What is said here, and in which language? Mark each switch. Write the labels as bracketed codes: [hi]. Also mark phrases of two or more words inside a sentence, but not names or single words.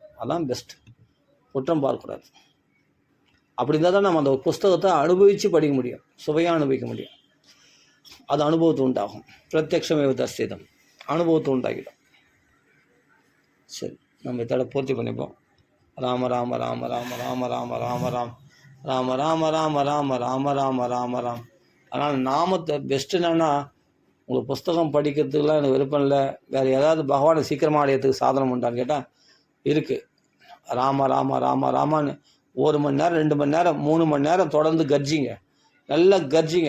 [ta] அதான் பெஸ்ட். குற்றம் பார்க்கக்கூடாது. அப்படி இருந்தால் தான் நம்ம அந்த புஸ்தகத்தை அனுபவித்து படிக்க முடியும், சுவையாக அனுபவிக்க முடியும். அது அனுபவத்தை உண்டாகும். [sa] प्रत्यक्षमेव दरिसितम्, [ta] அனுபவத்தை உண்டாகிடும். சரி, நம்ம இதோட பூர்த்தி பண்ணிப்போம். ராம ராம ராம ராம ராம ராம ராம ராம் ராம ராம ராம ராம ராம ராம ராம ராம். அதனால் நாமத்தை பெஸ்ட் என்னன்னா, உங்களுக்கு புஸ்தகம் படிக்கிறதுக்குலாம் எனக்கு விருப்பம் இல்லை, வேறு ஏதாவது பகவானை சீக்கிரமாக அடையிறதுக்கு சாதனம் உண்டான்னு கேட்டால் இருக்குது. ராம ராம ராம ராமான்னு 1 மணி நேரம் 2 மணி நேரம் 3 மணி நேரம் தொடர்ந்து கர்ஜிங்க, நல்லா கர்ஜிங்க.